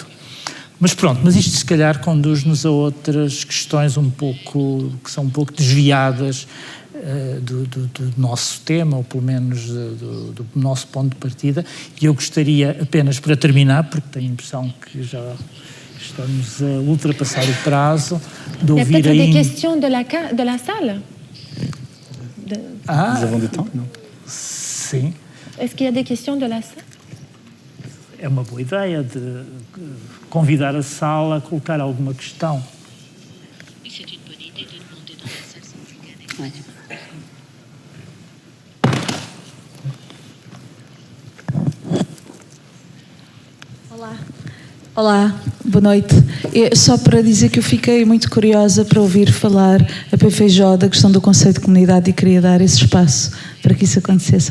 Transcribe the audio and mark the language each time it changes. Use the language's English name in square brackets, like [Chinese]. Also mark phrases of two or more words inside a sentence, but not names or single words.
[Portuguese] Mas pronto, mas isto se calhar conduz-nos a outras questões que são um pouco desviadas do nosso tema, ou pelo menos do nosso ponto de partida, e eu gostaria apenas, para terminar, porque tenho a impressão que já estamos a ultrapassar o prazo, de ouvir ainda... [French] Il y a peut-être des questions de la salle? Nous avons du temps, [Portuguese] não? Sim. [French] Est-ce qu'il y a des questions de la salle? [Portuguese] É uma boa ideia de convidar a sala a colocar alguma questão. [French] C'est une bonne idée de demander dans la salle sans plus qu'un Ouais. [Portuguese] Olá, boa noite. Só para dizer que eu fiquei muito curiosa para ouvir falar a PFJ da questão do conceito de comunidade e queria dar esse espaço para que isso acontecesse.